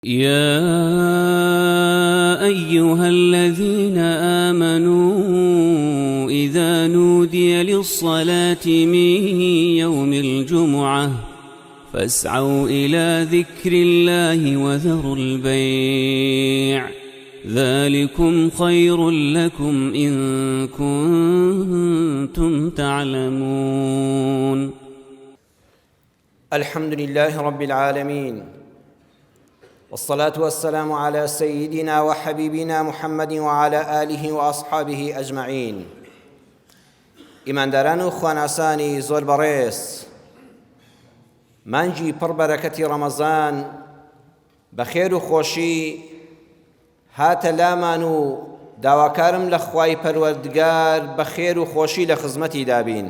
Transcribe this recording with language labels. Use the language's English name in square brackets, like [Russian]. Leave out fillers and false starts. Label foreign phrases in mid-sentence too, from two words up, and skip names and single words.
[Arabic] يا أيها الذين آمنوا إذا نودي للصلاة من يوم الجمعة فاسعوا إلى ذكر الله وذروا البيع ذلكم خير لكم إن كنتم تعلمون. الحمد لله رب العالمين، والصلاة والسلام على سيدنا وحبيبنا محمد وعلى آله وأصحابه أجمعين. [Central Kurdish] ئیمانداران و خواناسانی زۆر بەڕێز، مانگی پڕ بەرەکەتی ڕەمەزان بە خێر و خۆشی هاتە لامان و داواکارم لە خوای پەروەردگار بە خێر و خۆشی لە خزمەتی دابین.